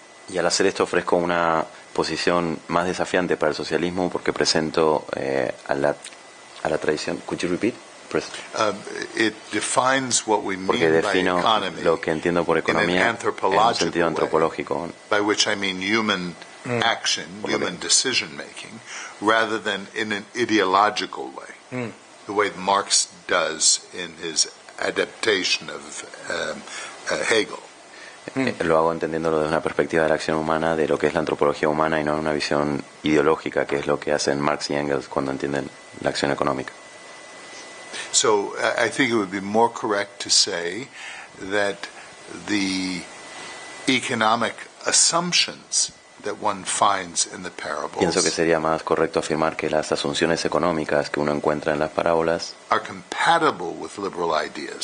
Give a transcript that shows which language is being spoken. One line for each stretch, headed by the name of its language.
Spanish: Y al hacer esto ofrezco una posición más desafiante para el socialismo porque presento a la tradición.
English: Could you repeat? It defines what we
Spanish: Porque
English: mean by
Spanish: defino
English: economy
Spanish: lo que entiendo por economía en un sentido antropológico,
English: by which I mean human action, human decision making, rather than in an ideological way, the way Marx does in his adaptation of Hegel.
Spanish: Lo hago entendiéndolo desde una perspectiva de la acción humana, de lo que es la antropología humana y no una visión ideológica, que es lo que hacen Marx y Engels cuando entienden la acción económica.
English: So I think it would be more correct to say that the economic assumptions that one finds in the parables
Spanish: Pienso que sería más correcto afirmar que las asunciones económicas que uno encuentra en las parábolas
English: are compatible with liberal ideas,